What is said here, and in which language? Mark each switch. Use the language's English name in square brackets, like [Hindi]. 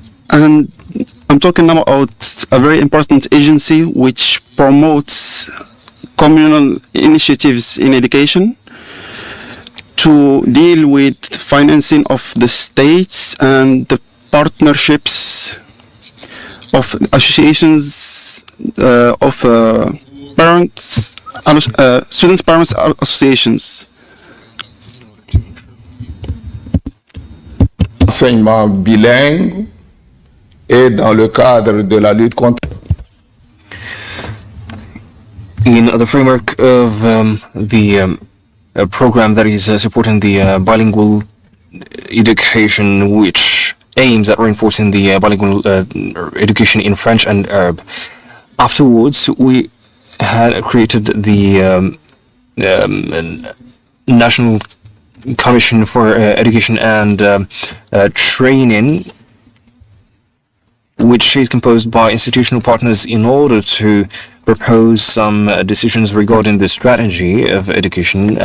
[English] And I'm talking now about a very important agency which promotes communal initiatives in education to deal with financing of the states and the partnerships of associations of parents, students' parents associations. [French] Enseignement bilingue et dans le cadre de la lutte contre. [English] In the framework of the program that is supporting the bilingual education, which aims at reinforcing the bilingual education in French and Arab. Afterwards, we had created the National Commission for Education and Training, which is composed by institutional partners in order to propose some decisions regarding the strategy of education.